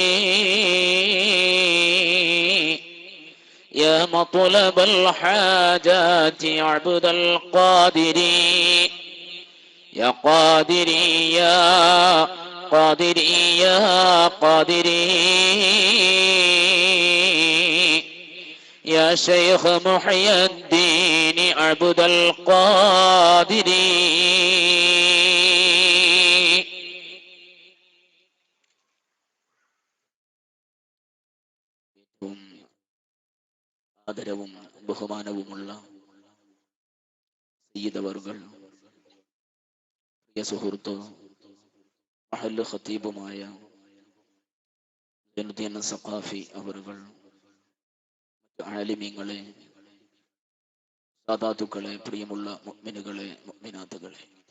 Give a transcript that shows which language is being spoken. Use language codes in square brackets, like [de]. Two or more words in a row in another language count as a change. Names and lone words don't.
[ar] يا مطلب الحاجات عبد القادر يا قادري يا قادري يا قادري يا شيخ محي الدين عبد القادر [ml] ആദരവും ബഹുമാനവുമുള്ള സയ്യിദവർകൾ, പ്രിയ സുഹൃത്ത് മഹല്ല് ഖതീബുമായ ജനുദ്ദീൻ സഖാഫി അവറുകൾ, ആലിമീങ്ങളെ, സാദാത്തുക്കളെ, പ്രിയമുള്ള മുഅ്മിനുകളെ, മുഅ്മിനാത്തുകളെ,